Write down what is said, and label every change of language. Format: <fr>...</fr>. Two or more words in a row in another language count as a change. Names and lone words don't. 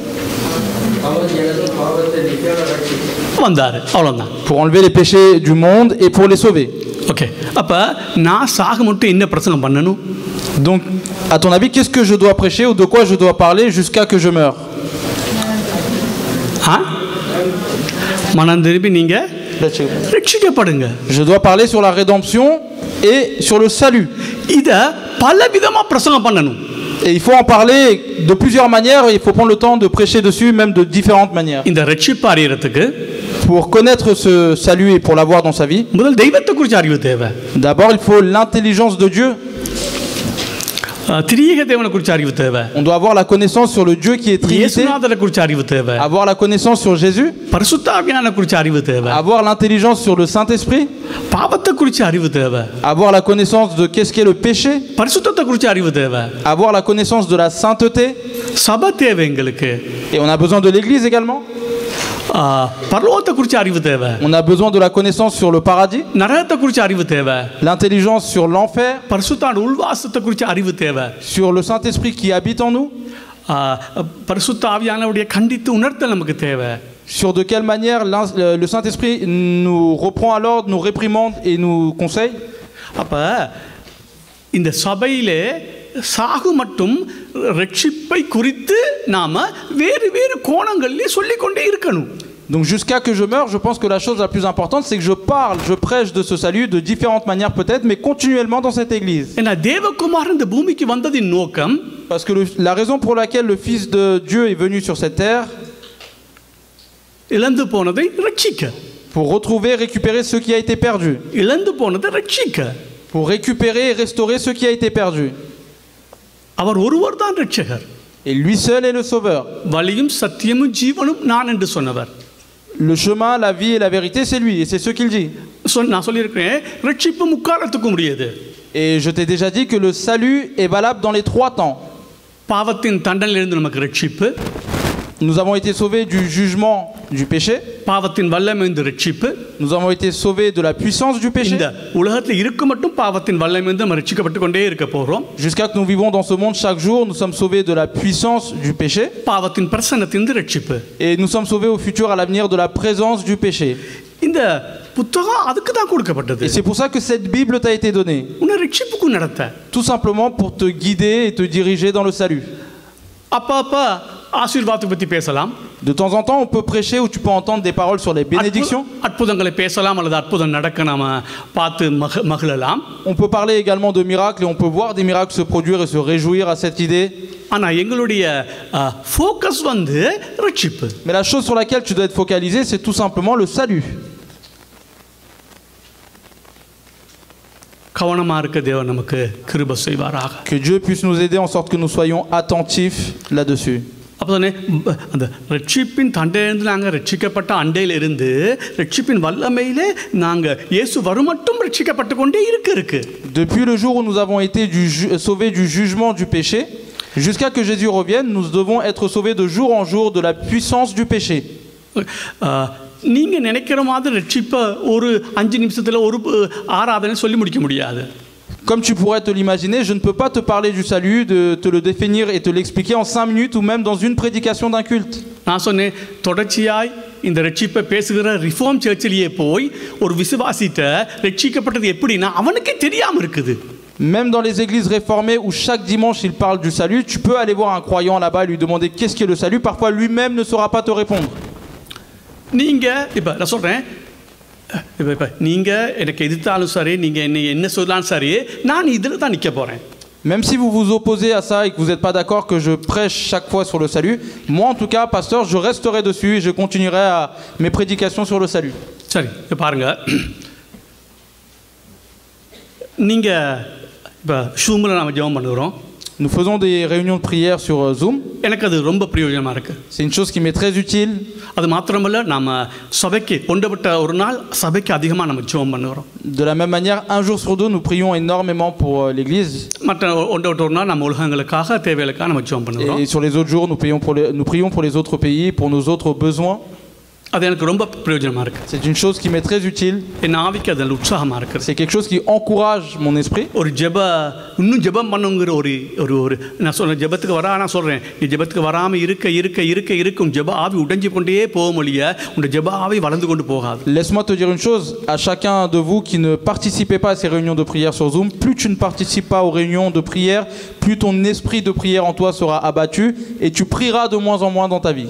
<ta>வந்தாரு, அவ்வளவுதான்.</ta> <fr>Pour enlever les péchés du monde et pour les sauver.</fr> <ta>ஓகே, அப்ப நான் சாக மட்டும் என்ன பிரசங்கம் பண்ணணும்?</ta> <fr>Donc, à ton avis, qu'est-ce que je dois prêcher ou de quoi je dois parler jusqu'à que je meure?</fr> <ta>மனம் திரும்பி நீங்க ரட்சிக்கப்படுங்க.</ta> <fr>Je dois parler sur la rédemption et sur le salut.</fr> <ta>இத பல விதமா பிரசங்கம் பண்ணணும்.</ta> <fr>Et il faut en parler de plusieurs manières et il faut prendre le temps de prêcher dessus, même de différentes manières.</fr> <ta>இந்த ரட்சிப்பு அறியறதுக்கு</ta> <fr>Pour connaître ce salut et pour l'avoir dans sa vie,</fr> <ta>முதல் தெய்வத்தை குறித்து அறிவு தேவை.</ta> <fr>d'abord il faut l'intelligence de Dieu.</fr> <ta>திரியேக தேவனை குறித்து அறிவு தேவை.</ta> <fr>On doit avoir la connaissance sur le Dieu qui est Trinité,</fr> <ta>இயேசுநாதரை குறித்து அறிவு தேவை.</ta> <fr>avoir la connaissance sur Jésus,</fr> <ta>பரிசுத்த ஆவியானவரை குறித்து அறிவு தேவை.</ta> <fr>avoir l'intelligence sur le Saint-Esprit,</fr> <ta>பாவத்தை குறித்து அறிவு தேவை.</ta> <fr>avoir la connaissance de qu'est-ce qu'est le péché,</fr> <ta>பரிசுத்தத்தை குறித்து அறிவு தேவை.</ta> <fr>avoir la connaissance de la sainteté,</fr> <ta>சபை தேவை எங்களுக்கு.</ta> <fr>et on a besoin de l'église également.</fr> <ta>பரலோகத்தை குறித்து அறிவு தேவை.</ta> <fr>On a besoin de la connaissance sur le paradis,</fr> <ta>நரகத்தை குறித்து அறிவு தேவை.</ta> <fr>l'intelligence sur l'enfer,</fr> <ta>பரிசுத்தான உள்வாசத்தை குறித்து அறிவு தேவை.</ta> <fr>sur le Saint-Esprit qui habite en nous,</fr> <ta>பரிசுத்த ஆவியானவருடைய கண்டித்து உணர்த்தல் நமக்கு தேவை.</ta> <fr>sur de quelle manière le Saint-Esprit nous reprend à l'ordre, nous réprimande et nous conseille.</fr> <ta>அப்ப இந்த சபையிலே சாகு மட்டும் ரட்சிப்பை குறித்து நாம வேறு வேறு கோணங்களிலே சொல்லிக்கொண்டே இருக்கணும்.</ta> <fr>Donc jusqu'à que je meure, je pense que la chose la plus importante, c'est que je parle, je prêche de ce salut de différentes manières peut-être, mais continuellement dans cette église.</fr> <ta>ஏன்னா தேவகுமாரன் இந்த பூமிக்கு வந்ததின் நோக்கம்,</ta> <fr>Parce que la raison pour laquelle le Fils de Dieu est venu sur cette terre,</fr> <ta>இழந்து போனதை ரட்சிக்க,</ta> <fr>pour retrouver, récupérer ce qui a été perdu,</fr> <ta>இழந்து போனதை ரட்சிக்க,</ta> <fr>pour récupérer et restaurer ce qui a été perdu.</fr> <ta>அவர் ஒருவர் தான் ரட்சகர்.</ta> <fr>Et lui seul est le sauveur.</fr> <ta>வழியும் சத்தியமும் ஜீவனும் நான் என்று சொன்னவர்.</ta> <fr>Le chemin, la vie et la vérité, c'est lui, et c'est ce qu'il dit.</fr> <ta>நான் சொல்லியிருக்கிறேன், ரட்சிப்பு முக்காலத்துக்கும் முடியாது.</ta> <fr>Et je t'ai déjà dit que le salut est valable dans les 3 temps.</fr> <ta>பாவத்தின் தண்டனையிலிருந்து நமக்கு ரட்சிப்பு,</ta> <fr>Nous avons été sauvés du jugement du péché.</fr> <ta>பாவத்தின் வல்லமையிலிருந்து ரட்சிப்பு,</ta> <fr>Nous avons été sauvés de la puissance du péché.</fr> <ta>இந்த உலகத்தில் இருக்க மட்டும் பாவத்தின் வல்லமையிலிருந்து நம்ம ரட்சிக்கப்பட்டு கொண்டே இருக்க போறோம்.</ta> <fr>Jusqu'à que nous vivons dans ce monde chaque jour, nous sommes sauvés de la puissance du péché.</fr> <ta>பாவத்தின் பிரசன்னத்திலிருந்து ரட்சிப்பு.</ta> <fr>Et nous sommes sauvés au futur à l'avenir de la présence du péché.</fr> <ta>இந்த புத்தகம் அதுக்கு தான் கொடுக்கப்பட்டது.</ta> <fr>Et c'est pour ça que cette Bible t'a été donnée.</fr> <ta>உன்னை ரட்சிப்புக்கு நடத்த.</ta> <fr>Tout simplement pour te guider et te diriger dans le salut.</fr> <ta>அப்ப ஆசீர்வாதத்தை பத்தி பேசலாம்.</ta> <fr>De temps en temps, on peut prêcher ou tu peux entendre des paroles sur les bénédictions.</fr> <ta>அற்புதங்களை பேசலாம் அல்லது அற்புதம் நடக்க நாம பார்த்து மகிழலாம்.</ta> <fr>On peut parler également de miracles et on peut voir des miracles se produire et se réjouir à cette idée.</fr> <ta>ஆனா எங்களுடைய ஃபோக்கஸ் வந்து ரட்சிப்பு.</ta> <fr>Mais la chose sur laquelle tu dois être focalisé, c'est tout simplement le salut.</fr> <ta>கவனமா இருக்க தேவன் நமக்கு கிருபை செய்வாராக.</ta> <fr>Que Dieu puisse nous aider en sorte que nous soyons attentifs là-dessus.</fr> <ta>அப்பதானே அந்த ரட்சிப்பின் தண்டையிலிருந்து நாங்கள் ரட்சிக்கப்பட்ட அண்டையில் இருந்து ரட்சிப்பின் வல்லமையிலே நாங்கள் இயேசு வரும் மட்டும் ரட்சிக்கப்பட்டு கொண்டே இருக்கு.</ta> <fr>Depuis le jour où nous avons été sauvés du jugement du péché, jusqu'à que Jésus revienne, nous devons être sauvés de jour en jour de la puissance du péché.</fr> <ta>நீங்க நினைக்கிற மாதிரி ரட்சிப்பை ஒரு 5 நிமிஷத்துல ஒரு ஆராதனை சொல்லி முடிக்க முடியாது.</ta> <fr>Comme tu pourrais te l'imaginer, je ne peux pas te parler du salut, de te le définir et te l'expliquer en 5 minutes ou même dans une prédication d'un culte.</fr> <ta>நான் சொன்னேன், தொடர்ச்சியாய் இந்த ரட்சிப்பை பேசுகிற</ta> <en>reform church</en> <ta>போய் ஒரு விசுவாசிட்ட ரட்சிக்கப்பட்டது எப்படின்னா அவனுக்கே தெரியாம இருக்குது.</ta> <fr>Même dans les églises réformées où chaque dimanche il parle du salut, tu peux aller voir un croyant là-bas et lui demander qu'est-ce qu'est le salut. Parfois lui-même ne saura pas te répondre.</fr> <ta>நீங்க இப்ப நான் சொல்றேன், இப்ப நீங்க எனக்கு எதிர்த்தாலும் சரி, நீங்க என்ன சொல்லலாம் சரி, நான் இதுல தான் நிக்க போறேன்.</ta> <fr>Même si vous vous opposez à ça et que vous n'êtes pas d'accord que je prêche chaque fois sur le salut, moi en tout cas, pasteur, je resterai dessus et je continuerai mes prédications sur le salut.</fr> <ta>சரி, பாருங்க, நீங்க இப்ப ஷூம்ல நாம ஜெபம் பண்ணுறோம்.</ta> <fr>Nous faisons des réunions de prière sur Zoom.</fr> <ta>எனக்கு அது ரொம்ப பிரயோஜனமா இருக்கு.</ta> <fr>C'est une chose qui m'est très utile.</fr> <ta>அது மாத்திரமல்ல, நாம சபைக்கு கொண்டப்பட்ட ஒரு நாள் சபைக்கு அதிகமாக நம்ம ஜெபம் பண்ணுறோம்.</ta> <fr>De la même manière, un jour sur deux, nous prions énormément pour l'église.</fr> <ta>மற்ற கொண்டப்பட்ட ஒரு நாள் நம்ம உலகங்களுக்காக தேவைகளுக்காக நம்ம ஜெபம் பண்ணுறோம்.</ta> <fr>Et sur les autres jours, nous prions pour les autres pays, pour nos autres besoins.</fr> <ta>அது எனக்கு ரொம்ப பிரயோஜனமா இருக்கு.</ta> <fr>C'est une chose qui m'est très utile.</fr> <ta>என் ஆவிக்கு அதில் உற்சாகமா இருக்கு.</ta> <fr>C'est quelque chose qui encourage mon esprit.</fr> <ta>ஒரு இன்னும் ஜெபம் பண்ணுங்கிற ஒரு நான் சொல்றேன், ஜெபத்துக்கு நான் சொல்றேன், நீ ஜெபத்துக்கு வராம இருக்கும் ஜெப ஆவி உடைஞ்சு கொண்டே போக முடிய உங்க ஜெப ஆவி வளர்ந்து கொண்டு போகாது.</ta> <fr>Laisse-moi te dire une chose, à chacun de vous qui ne participez pas à ces réunions de prière sur Zoom, plus tu ne participes pas aux réunions de prière, plus ton esprit de prière en toi sera abattu et tu prieras de moins en moins dans ta vie.</fr>